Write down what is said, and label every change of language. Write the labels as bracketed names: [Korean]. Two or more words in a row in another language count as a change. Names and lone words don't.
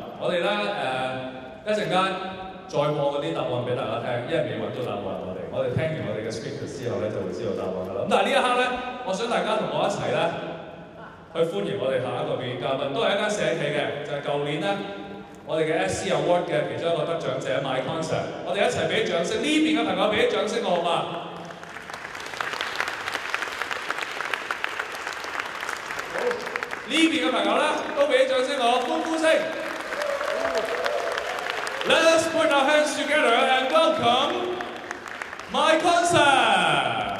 [Cantonese] 我哋咧一陣間再播嗰啲答案俾大家聽，因為未揾到答案我哋聽完我哋嘅 speakers 之後咧就會知道答案㗎啦。咁但係呢一刻咧，我想大家同我一齊咧去歡迎我哋下一個表演嘉賓，都係一間社企嘅，就係舊年咧我哋嘅 SC Award 嘅其中一個得獎者 My Concert。我哋一齊俾掌聲，呢邊嘅朋友俾啲掌聲我好嘛？呢邊嘅朋友咧，都俾啲掌聲我，歡呼聲。 [English] Let's put our hands together and welcome My Concert。